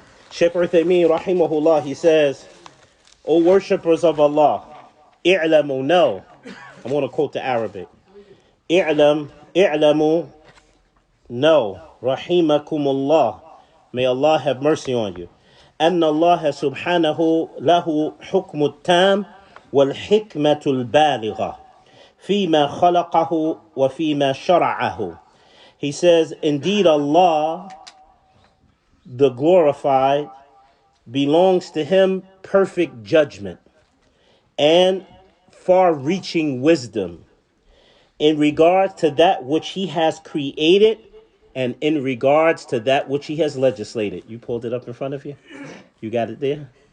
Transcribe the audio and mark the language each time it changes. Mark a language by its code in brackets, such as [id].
[en] Shaykh Uthaymeen rahimahullah, he says, O worshippers of Allah, i'lamu, know. I'm going to quote the Arabic. I'lamu, know. Rahimakumullah. May Allah have mercy on you. [ar] أن الله سبحانه له حكم التام والحكمة البالغة فيما خلقه وفيما شرعه. [en] He says, indeed Allah, the glorified, belongs to him perfect judgment and far-reaching wisdom in regards to that which he has created and in regards to that which he has legislated. You pulled it up in front of you? You got it there?